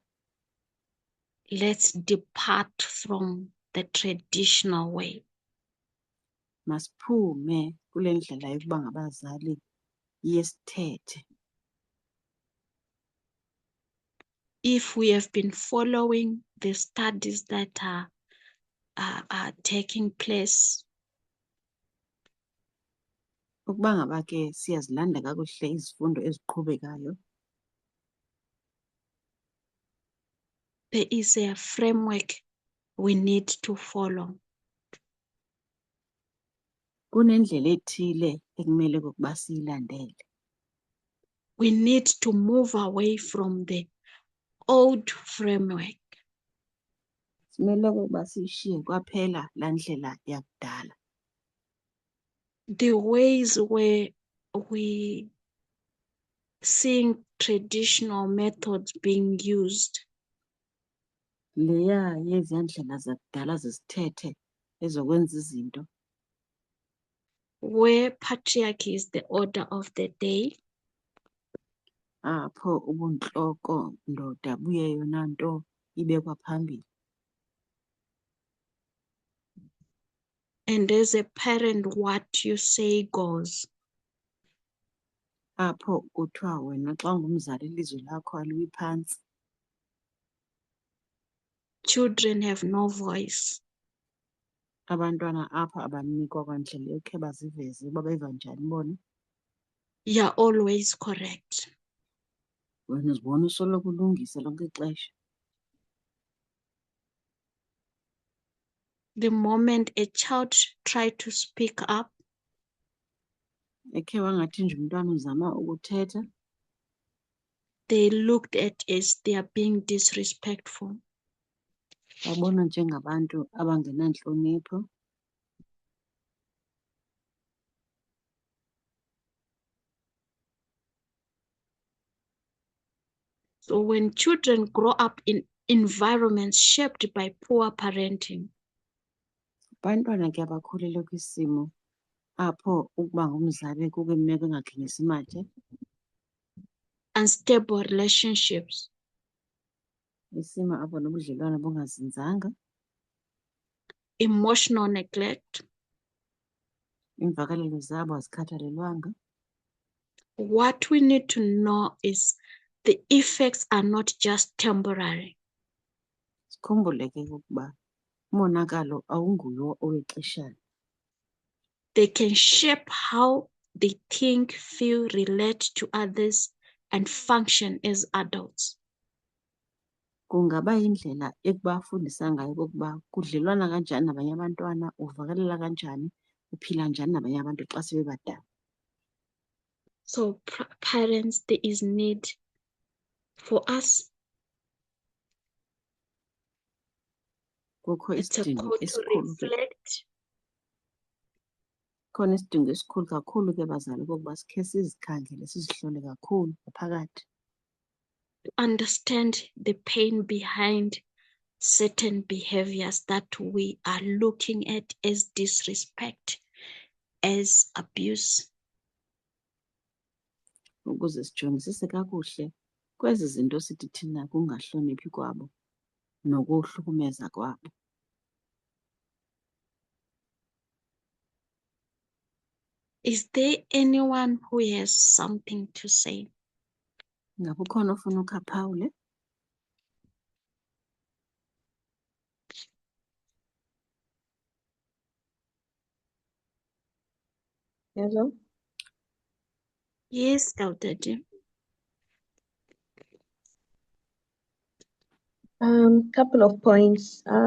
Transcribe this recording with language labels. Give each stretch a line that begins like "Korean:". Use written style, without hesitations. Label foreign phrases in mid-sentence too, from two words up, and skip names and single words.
English: Let's depart from the traditional way.
Xhosa: Masiphume kule ndlela yokuba ngabazali yesithethe.
English: If we have been following the studies that are taking place,
Xhosa: Ukuba ngaba ke siyazilanda kakuhle izifundo eziqhubekayo.
English: there is a framework we need to follow.
Xhosa: Kunendlela ethile ekumele ukuba siyilandele.
English: We need to move away from the old framework.
Xhosa: Simele ukuba siyishiye kwaphela laa ndlela yakudala.
English: The ways where we seeing traditional methods being used,
Xhosa: Leya yeziya ndlela zakudala zesithethe ezokwenza izinto.
English: where patriarchy is the order of the day,
Xhosa: Apho ubuntloko ndoda buye yona nto ibekwa phambili.
English: and as a parent, what you say goes.
Xhosa: Apho kuthiwa wena xa ungumzali ilizwi lakho aliwi phantsi.
English: Children have no voice.
Xhosa: Abantwana apha abanikwa kwandlela yokhe baziveze uba beva njani bona.
English: You're always correct.
Xhosa: Wena uzibona usoloko ulungise lonke ixesha.
English: The moment a child tried to speak up,
Xhosa: Ekhe wangathi nje umntwana uzama ukuthetha.
English: they looked at as they are being disrespectful.
Xhosa: Babona njengabantu abangenantlonipho.
English: So when children grow up in environments shaped by poor parenting,
Xhosa: Abantwana ke abakhulele kwisimo apho ukuba ngumzali kukho imeko engakhenyisi mathe.
English: unstable relationships,
Xhosa: Isimo apho nobudlelwane bungazinzanga.
English: emotional neglect,
Xhosa: Iimvakalelo zabo azikhathalelwanga.
English: what we need to know is the effects are not just temporary.
Xhosa: Sikhumbule ke ukuba umonakalo awungulo owexeshana.
English: They can shape how they think, feel, relate to others, and function as adults.
Xhosa: Kungaba yindlela ekubafundisa ngayo okokuba kudlelwana kanjani nabanye abantwana, uvakalela kanjani, uphila njani nabanye abantu xa sebebadala.
English: So parents, there is need for us.
Xhosa: Kukho
English: It's a
Xhosa: isidingo
English: call to
Xhosa: esikhulu ke.
English: reflect,
Xhosa: Khona isidingo esikhulu kakhulu ke bazali okokuba sikhe sizikhangele sizihlole kakhulu ngaphakathi.
English: to understand the pain behind certain behaviors that we are looking at as disrespect, as abuse.
Xhosa: Ukuze sijongisise kakuhle kwezi zinto sithi thina kungahloniphi kwabo nokuhlukumeza kwabo.
English: Is there anyone who has something to say?
Xhosa: Ngabe ukhona ofuna ukhaphawule?
English: Hello. Yes, Elder Jim. Couple of points.